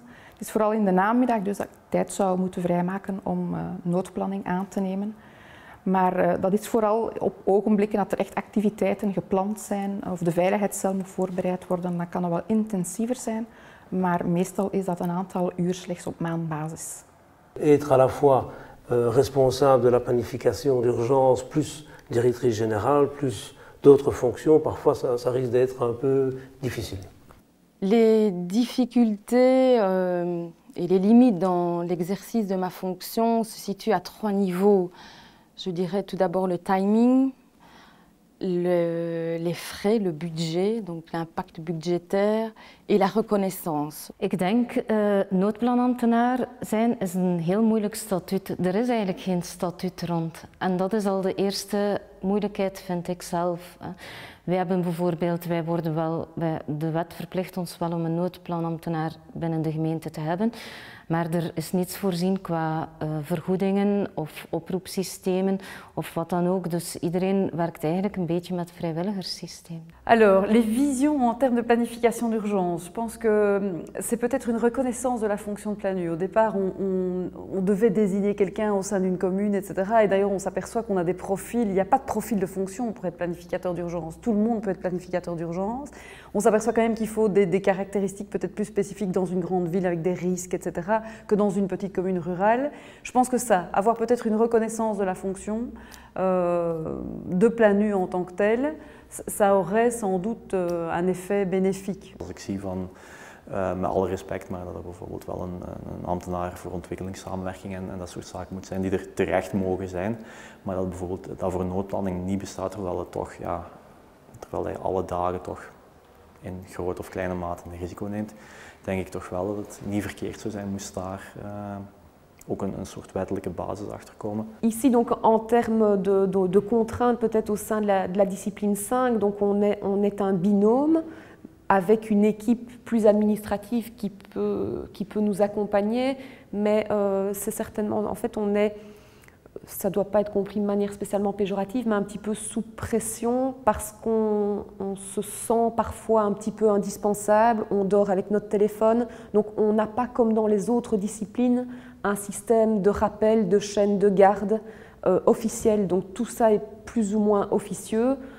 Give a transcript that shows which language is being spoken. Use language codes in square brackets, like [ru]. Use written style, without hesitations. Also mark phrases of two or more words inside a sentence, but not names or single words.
[nl] Het is vooral in de namiddag, dus dat ik tijd zou moeten vrijmaken om noodplanning aan te nemen. Maar dat is vooral op ogenblikken dat er echt activiteiten gepland zijn of de veiligheidscel moet voorbereid worden, dan kan dat wel intensiever zijn, maar meestal is dat een aantal uur slechts op maandbasis. [fr] Être à la fois responsable de la planification d'urgence, plus directrice générale, plus d'autres fonctions, parfois ça risque d'être un peu difficile. Les difficultés et les limites dans l'exercice de ma fonction se situent à 3 niveaux. Je dirais tout d'abord le timing, les frais, le budget, donc l'impact budgétaire et la reconnaissance. [nl] Ik denk, noodplanambtenaar zijn is een heel moeilijk statuut. Er is eigenlijk geen statuut rond. En dat is al de eerste moeilijkheid, vind ik zelf. Wij hebben bijvoorbeeld, de wet verplicht ons wel om een noodplanambtenaar binnen de gemeente te hebben. Maar er is niets voorzien qua vergoedingen of oproepsystemen of wat dan ook. Dus iedereen werkt eigenlijk een beetje met vrijwilligerssysteem. [fr] Alors, les visions en termes de planification d'urgence. Je pense que c'est peut-être une reconnaissance de la fonction de planu. Au départ, on devait désigner quelqu'un au sein d'une commune, etc. Et d'ailleurs, on s'aperçoit qu'on a des profils. Il n'y a pas de profil de fonction pour être planificateur d'urgence. Tout le monde peut être planificateur d'urgence. On s'aperçoit quand même qu'il faut des caractéristiques peut-être plus spécifiques dans une grande ville avec des risques, etc., que dans une petite commune rurale. Je pense que ça, avoir peut-être une reconnaissance de la fonction de planu en tant que tel, ça aurait sans doute un effet bénéfique. [nl] Als ik zie van, met alle respect, maar dat er bijvoorbeeld wel een ambtenaar voor ontwikkelingssamenwerking en dat soort zaken moet zijn die er terecht mogen zijn, maar dat bijvoorbeeld dat voor een noodplanning niet bestaat, terwijl het toch, ja, terwijl hij alle dagen toch in grote of kleine mate een risico neemt, denk ik toch wel dat het niet verkeerd zou zijn moest daar ook een soort wettelijke basis achter komen. [fr] Ici donc en termes de contraintes peut-être au sein de la discipline 5, donc on est un binôme avec une équipe plus administrative qui peut nous accompagner, mais c'est certainement, en fait ça ne doit pas être compris de manière spécialement péjorative, mais un petit peu sous pression parce qu'on se sent parfois un petit peu indispensable, on dort avec notre téléphone, donc on n'a pas comme dans les autres disciplines un système de rappel, de chaîne de garde officiel, donc tout ça est plus ou moins officieux